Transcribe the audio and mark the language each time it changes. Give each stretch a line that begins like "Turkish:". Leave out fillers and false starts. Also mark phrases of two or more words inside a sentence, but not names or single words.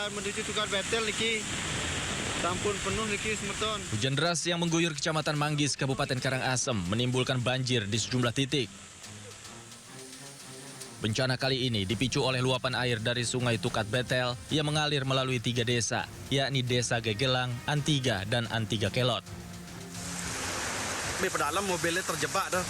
Balinese: menuju Tukar Betel niki. Sampun penuh niki semeton.
Indonesian: Hujan deras yang mengguyur Kecamatan Manggis, Kabupaten Karangasem menimbulkan banjir di sejumlah titik. Bencana kali ini dipicu oleh luapan air dari Sungai Tukat Betel yang mengalir melalui 3 desa, yakni Desa Gegelang, Antiga, dan Antiga Kelot. Di pedalam mobilnya terjebak dah.